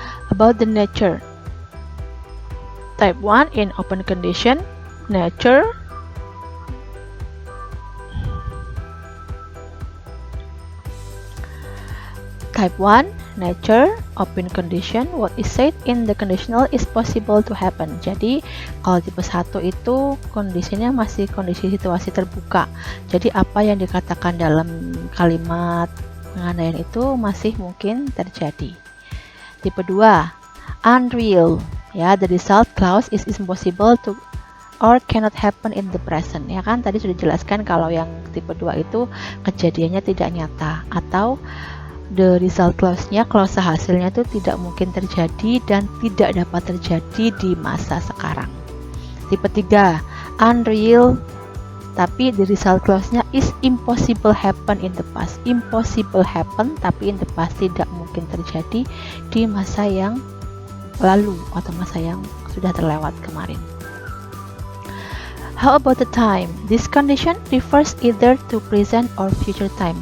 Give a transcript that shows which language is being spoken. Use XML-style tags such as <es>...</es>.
<en>About the nature. Type 1 in open condition, nature. Type 1, nature, open condition, what is said in the conditional is possible to happen.</en> <id>Jadi kalau tipe 1 itu kondisinya masih kondisi situasi terbuka. Jadi apa yang dikatakan dalam kalimat pengandaian itu masih mungkin terjadi. Tipe 2, unreal. Ya,</id> <en>the result clause is impossible to or cannot happen in the present.</en> <id>Ya kan tadi sudah dijelaskan kalau yang tipe 2 itu kejadiannya tidak nyata atau the result clause-nya, klase hasilnya itu tidak mungkin terjadi dan tidak dapat terjadi di masa sekarang.</id> <en>Tipe 3, unreal,</en> <id>tapi</id> <en>the result clause-nya is impossible happen in the past. Impossible happen,</en> <id>tapi</id> <en>in the past</en> <id>tidak mungkin terjadi di masa yang lalu atau masa yang sudah terlewat kemarin.</id> <en>How about the time? This condition refers either to present or future time.</en>